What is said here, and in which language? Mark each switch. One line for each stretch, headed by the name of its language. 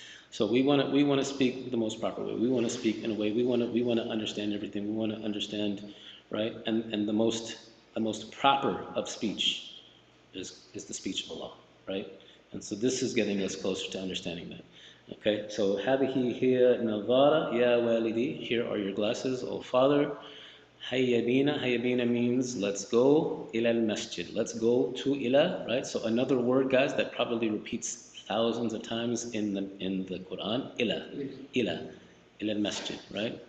English: So we want to speak the most proper way. We want to speak in a way, we want to understand everything. We want to understand, right? And the most proper of speech is the speech of Allah, right? And so this is getting us closer to understanding that. Okay?
Arabic: So هذه هي نظارة يا والدي.
English: Here are your glasses, O Father. Hayya bina means let's go ila al-masjid. Let's go to ila, right? So another word, guys, that probably repeats thousands of times in the Quran, ila al-masjid, right?